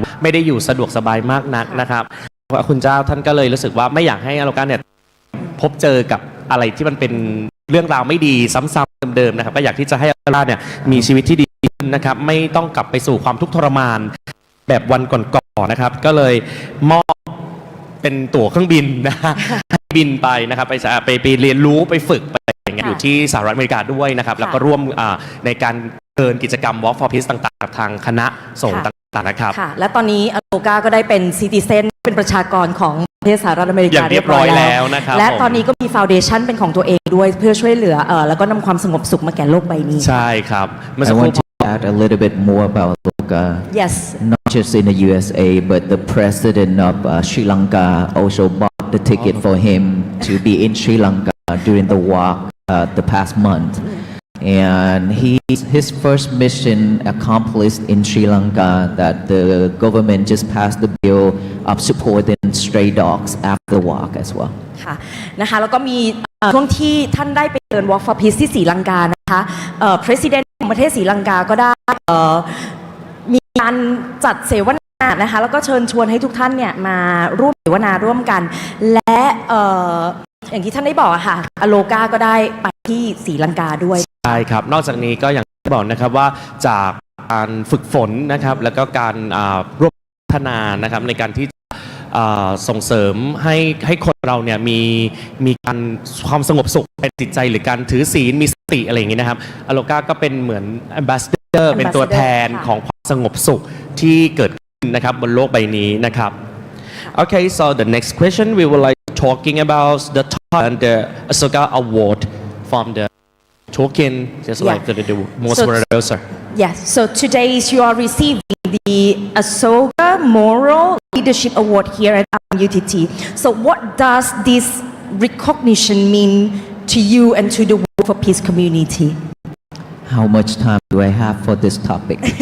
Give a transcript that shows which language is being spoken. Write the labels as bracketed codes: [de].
[th] ไม่ได้อยู่สะดวกสบายมากนักนะครับว่าคุณเจ้าท่านก็เลยรู้สึกว่าไม่อยากให้อโลกาเนี่ยพบเจอกับอะไรที่มันเป็นเรื่องราวไม่ดีซ้ำๆเดิมๆนะครับก็อยากที่จะให้อโลกาเนี่ยมีชีวิตที่ดีขึ้นนะครับไม่ต้องกลับไปสู่ความทุกข์ทรมานแบบวันก่อนๆนะครับก็เลยมอบเป็นตั๋วเครื่องบินนะให้บินไปนะครับไปเรียนรู้ไปฝึกไปอย่างเงี้ยอยู่ที่สหรัฐอเมริกาด้วยนะครับแล้วก็ร่วมในการเดินกิจกรรม Walk for Peace ต่างๆทางคณะสงฆ์ต่างๆนะครับ ค่ะและตอนนี้อโลกาก็ได้เป็นซิติเซนเป็นประชากรของประเทศสหรัฐอเมริกา เรียบร้อยแล้วนะครับ และตอนนี้ก็มีฟาวเดชั่นเป็นของตัวเองด้วยเพื่อช่วยเหลือแล้วก็นำความสงบสุขมาแก่โลกใบนี้ ใช่ครับ [en] I want to add a little bit more about Loka. Yes. Not just in the USA, but the president of Sri Lanka also bought the ticket for him to be in Sri Lanka during the walk the past month. And his first mission accomplished in Sri Lanka that the government just passed the bill of supporting stray dogs after the walk as well. [th] ค่ะนะคะแล้วก็มีช่วงที่ท่านได้ไปเดิน Walk for Peace ที่ศรีลังกานะคะPresident ของประเทศศรีลังกาก็ได้มีการจัดเสวนานะคะแล้วก็เชิญชวนให้ทุกท่านเนี่ยมาร่วมเสวนาร่วมกันและอย่างที่ท่านได้บอกค่ะอโลกาก็ได้ไปที่ศรีลังกาด้วย ใช่ครับนอกจากนี้ก็อย่างที่บอกนะครับว่าจากการฝึกฝนนะครับแล้วก็การร่วมพัฒนานะครับในการที่ ส่งเสริมให้คนเราเนี่ยมีการความสงบสุขเป็นจิตใจหรือการถือศีลมีสติอะไรอย่างนี้นะครับอโลกาก็เป็นเหมือน ambassador เป็นตัวแทนของความสงบสุขที่เกิดขึ้นนะครับบนโลกใบนี้นะครับ [en] Okay, so the next question we would like talking about the top and the Asoka Award from the token, just like the most producer. Yes, so today you are receiving the Asoka Moral Leadership Award here at UTT. So what does this recognition mean to you and to the Walk for Peace community? How much time do I have for this topic?